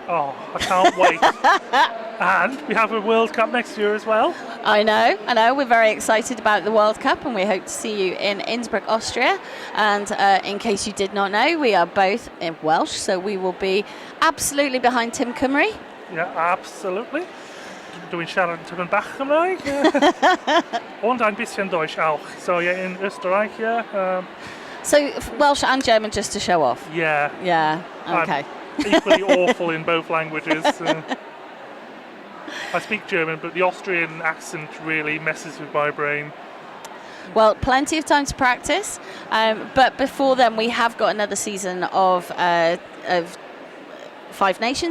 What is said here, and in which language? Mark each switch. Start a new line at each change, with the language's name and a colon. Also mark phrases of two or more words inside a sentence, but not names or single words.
English: Oh, I can't wait. And we have a World Cup next year as well. I know. We're very excited about the World Cup, and we hope to see you in Innsbruck, Austria. And in case you did not know, we are both in Welsh, so we will be absolutely behind Tim Cymru. Ja, absolutely.
Welsh: Dwi'n siarad tipyn bach Cymraeg.
German: Und ein bisschen Deutsch auch.
English: So yeah,
German: in Österreich,
English: yeah. So Welsh and German just to show off? Yeah. Yeah, okay. I'm equally awful in both languages. I speak German, but the Austrian accent really messes with my brain. Well, plenty of time to practice, but before then we have got another season of Five Nations.